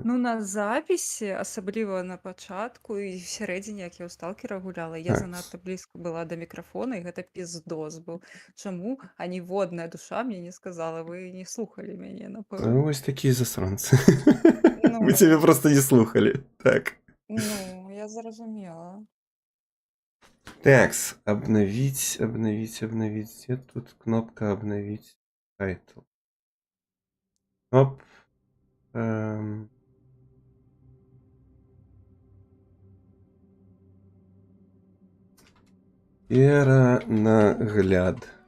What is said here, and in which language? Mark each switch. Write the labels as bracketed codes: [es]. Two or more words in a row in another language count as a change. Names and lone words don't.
[be] Ну, на запісі, асабліва на пачатку і всярэдзіне, як я ў сталкера гуляла, я Так. занадта блізка была да мікрафона, і гэта піздос быў. Чаму аніводная душа мне не сказала, вы не слухалі мяне, напэўна. Ну, вось такія засранцы. Ну, Мы цябе просто не слухалі. Так. ну, я зразумела. [ru] Такс, обновить. Где тут кнопка обновить тайтл? [be] Оп. Перанагляд.